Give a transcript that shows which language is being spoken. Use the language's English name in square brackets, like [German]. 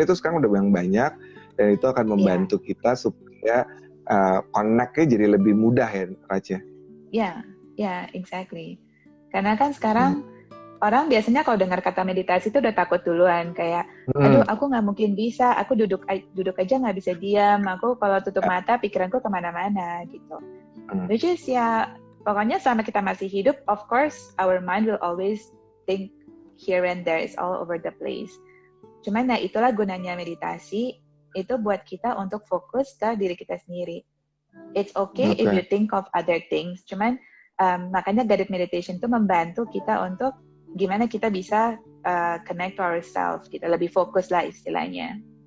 [Indonesian] Itu sekarang udah banyak, dan itu akan membantu kita supaya connect-nya jadi lebih mudah ya, Raja. [English] Yeah, exactly. [Indonesian] Karena kan sekarang orang biasanya kalau dengar kata meditasi itu udah takut duluan, kayak, aduh aku nggak mungkin bisa, aku duduk aja nggak bisa diam, aku kalau tutup mata pikiranku kemana-mana gitu. [English] Which is [Indonesian] pokoknya selama kita masih hidup, [English] of course our mind will always think here and there, is all over the place. [Indonesian] Cuman itulah gunanya meditasi, itu buat kita untuk fokus ke diri kita sendiri. [English] It's okay if you think of other things, [Indonesian] cuman makanya guided meditation itu membantu kita untuk gimana kita bisa [English] connect to ourselves, [Indonesian] kita lebih fokus lah istilahnya.